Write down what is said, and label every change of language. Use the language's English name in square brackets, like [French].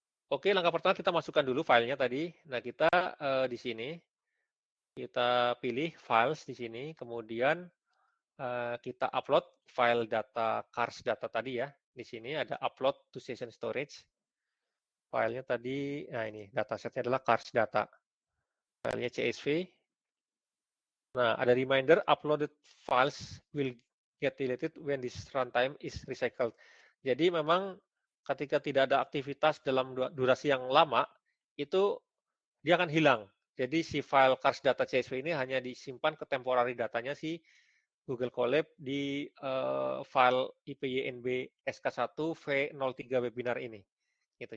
[Indonesian] Oke, langkah pertama kita masukkan dulu filenya tadi. Nah, kita di sini kita pilih files di sini, kemudian kita upload file data cars data tadi ya. Di sini ada [English] upload to session storage. [Indonesian] Filenya tadi, nah ini datasetnya adalah cars data. Filenya CSV. Nah, ada [English] reminder uploaded files will get deleted when this runtime is recycled. [Indonesian] Jadi memang ketika tidak ada aktivitas dalam durasi yang lama, itu dia akan hilang. Jadi si file cars data CSV ini hanya disimpan ke temporary datanya si Google Colab di file IPYNB SK1 V03 webinar ini. Gitu.